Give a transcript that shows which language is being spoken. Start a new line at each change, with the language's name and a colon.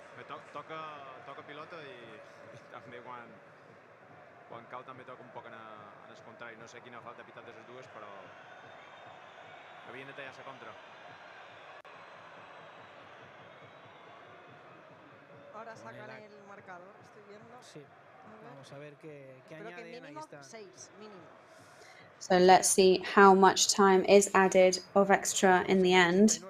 Catalan: Toca pilota i també quan cau també toca un poc en el contrari. No sé quina falta ha pitat de les dues, però havien de tallar-se contra.
Spanish: Ahora sacan el marcador, estoy viendo. Sí, vamos a ver qué añaden. Ahí está. 6, mínimo.
English: So let's see how much time is added of extra in the end.